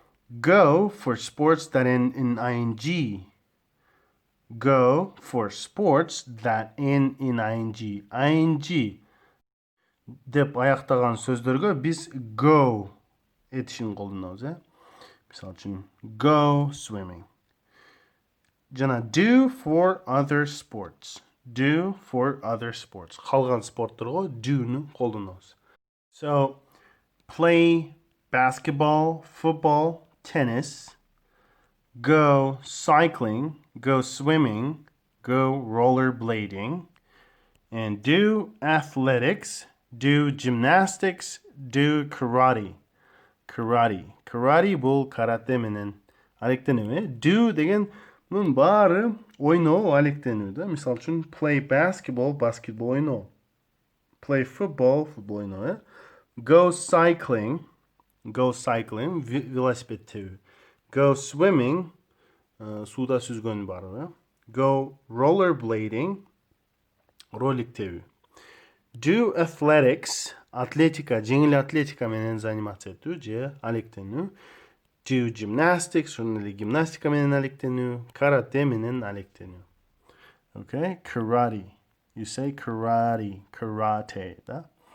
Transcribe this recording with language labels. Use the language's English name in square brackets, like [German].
[English] Go for sports that end in ing. Go for sports that end in ing. [Kyrgyz] ing деп аяктаган сөздөргө biz go этишин колдонобуз, Misal üçün go swimming. Жана [English] do for other sports. Do for other sports. [Kyrgyz] Калган спортторго do'nu колдонобуз. [English] So play basketball, football, tennis, go cycling, go swimming, go rollerblading, and do athletics, do gymnastics, do karate. [Kyrgyz] Karate бул карате менен алектенүү. Do деген мунун баары ойноо алектенүү да. Мисал үчүн [English] play basketball [Kyrgyz] ойноо. [English] Play football [Kyrgyz] ойноо. [English] Go cycling [Kyrgyz] велосипед тебүү. [English] Go swimming [Kyrgyz] сууда сүзгөн баары. [English] Go rollerblading [Kyrgyz] ролик тебүү. [English] Do athletics, [Kyrgyz] жеңил атлетика менен [Russian] заниматься [Kyrgyz] этүү же алектенүү. [English] Do gymnastics, [Kyrgyz] гимнастика менен алектенүү. Карате менен алектенүү. [English] Okay, karate. You say karate, [Kyrgyz] да.